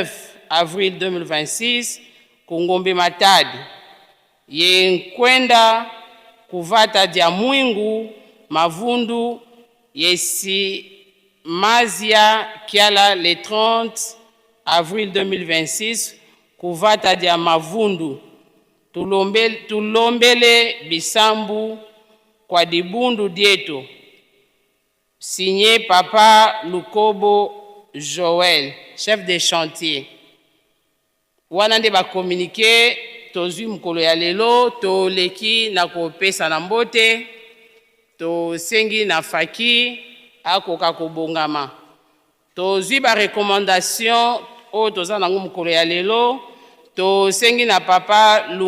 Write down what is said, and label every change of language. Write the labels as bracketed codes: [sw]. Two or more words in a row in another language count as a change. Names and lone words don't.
[kg] avril 2026 kungombe Matadi ye nkwenda kuvata dia mwingu mavundu yesi mazia kiala le 30 avril 2026 kuvata dia mavundu tulombele bisambu kwa dibundu dieto. [fr] Signé papa Lukobo Joel chef de chantier. [ln] Wana nde ba communiquer tozwi mukolo ya lelo to leki na kopesa na mbote to sengi na faki akoka kobongama tozwi ba recommandation o toza nango mukolo ya lelo to sengi na papa